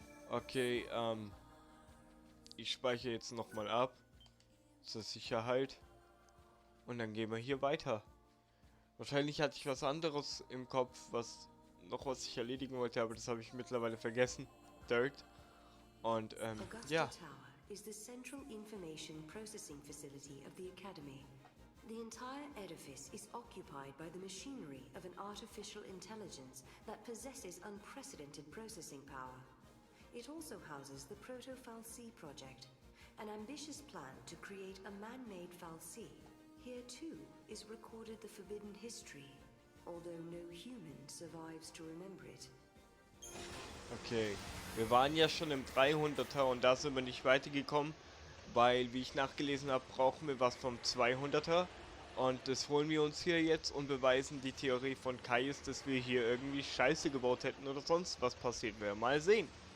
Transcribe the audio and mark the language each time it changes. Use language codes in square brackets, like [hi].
[de] Okay, ich speichere jetzt nochmal ab. Zur Sicherheit. Und dann gehen wir hier weiter. Wahrscheinlich hatte ich was anderes im Kopf, was ich erledigen wollte, aber das habe ich mittlerweile vergessen. Dirt. Und ja. [en] Tower is the central information processing facility of the Academy. The entire edifice is occupied by the machinery of an artificial intelligence that possesses unprecedented processing power. It also houses the Proto-Fal'Cie project, an ambitious plan to create a man-made Fal'Cie. Here too is recorded the forbidden history, although no human survives to remember it. [de] Okay, wir waren ja schon im 300er und da sind wir nicht weitergekommen, weil, wie ich nachgelesen habe, brauchen wir was vom 200er und das holen wir uns hier jetzt und beweisen die Theorie von Caius, dass wir hier irgendwie Scheiße gebaut hätten oder sonst was passiert wäre. Mal sehen.